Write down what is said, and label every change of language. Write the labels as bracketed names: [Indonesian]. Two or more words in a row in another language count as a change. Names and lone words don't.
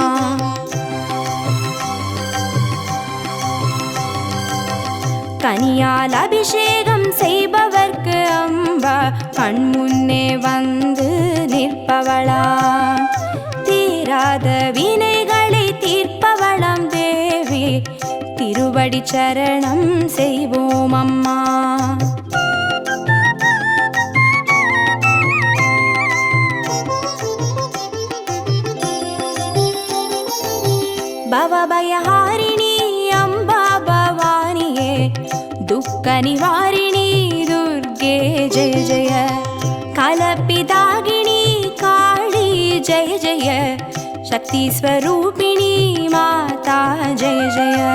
[Tamil] கனியால் அபிஷேகம் செய்பவர்க்கு அம்பா கண்முன்னே வந்து நிற்பவளா தீராத வினைகளை தீர்ப்பவளாம் தேவி திருவடி சரணம் செய்வோம் அம்மா [Sanskrit] भवभयहारिणी अम्बा भवानिये दुःखनिवारिणी दुर्गे जय जय कलपिदागिनी काली जय जय शक्तिस्वरूपिणी माता जय जय